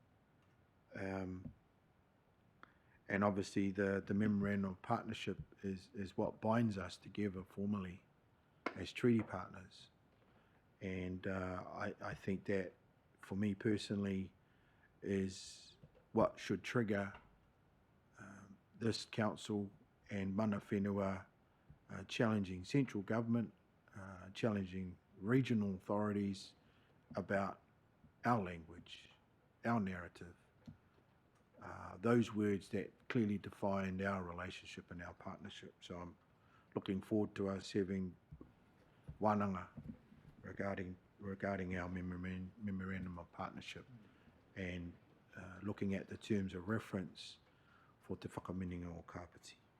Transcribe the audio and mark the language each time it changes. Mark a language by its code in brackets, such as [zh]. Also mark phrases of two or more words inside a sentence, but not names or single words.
[en] And obviously the Memorandum of Partnership is what binds us together formally as treaty partners. And I think that, for me personally, is what should trigger this council and [mi] mana whenua [en] challenging central government, challenging regional authorities about our language, our narrative, those words that clearly defined our relationship and our partnership. So I'm looking forward to us having wānanga regarding our Memorandum of Partnership and looking at the terms of reference for Te Whakaminenga o Kāpiti.